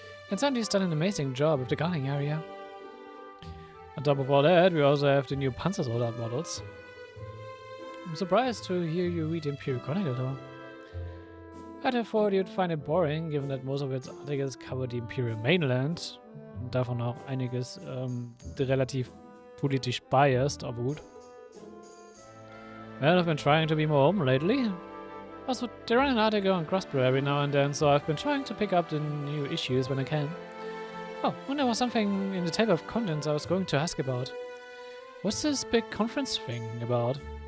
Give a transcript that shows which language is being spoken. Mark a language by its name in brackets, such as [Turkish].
[English] And Sandy's done an amazing job with the gardening area. On top of all that, we also have the new Panzersoldat models. I'm surprised to hear you read the Imperial Chronicle though. I'd have thought you'd find it boring, given that most of its articles cover the Imperial Mainland. [German] Und davon auch einiges relativ politisch biased, aber gut. [English] Well, I've been trying to be more open lately. Also, they run an article on Crossbow every now and then, so I've been trying to pick up the new issues when I can. Oh, and there was something in the table of contents I was going to ask about. What's this big conference thing about?